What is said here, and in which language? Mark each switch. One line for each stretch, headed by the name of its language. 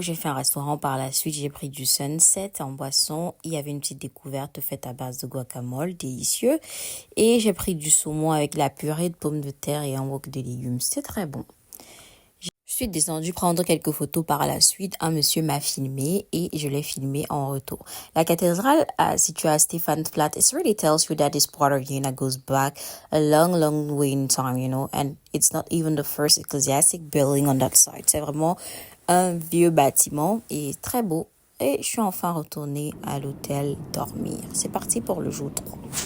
French: J'ai fait un restaurant par la suite. J'ai pris du Sunset en boisson. Il y avait une petite découverte faite à base de guacamole, délicieux. Et j'ai pris du saumon avec la purée de pommes de terre et un wok de légumes. C'était très bon. Je suis descendue prendre quelques photos par la suite. Un monsieur m'a filmé et je l'ai filmé en retour. La cathédrale située à Stephansplatz,
English: it really tells you that this part of Vienna goes back a long, long way in time, you know, and it's not even the first ecclesiastic building on that side.
French: C'est vraiment un vieux bâtiment et très beau. Et je suis enfin retournée à l'hôtel dormir. C'est parti pour le jour 3.